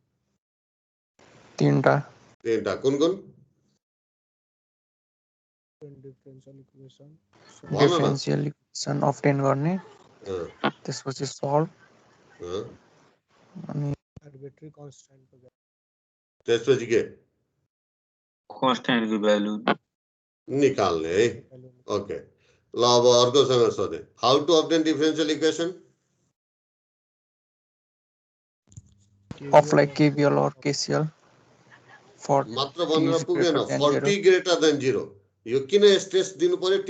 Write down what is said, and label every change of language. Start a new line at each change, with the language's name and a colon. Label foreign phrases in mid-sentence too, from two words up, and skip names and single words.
Nepali: तीनटा कुन कुन
English: differential equation obtain
Nepali: गर्ने त्यसपछि
English: सल्भ अनि arbitrary constant
Nepali: त्यसपछि के
Hindi: कांस्टेंट की वैल्यू
Nepali: निकाल्ने है. ओके ल अब अर्कोसँग सोधे
English: How to obtain differential equation. apply KVL और KCL for
Nepali: मात्र भनेर पुगेन.
English: 40 greater than 0
Nepali: यो किन स्ट्रेस दिनु पर्यो.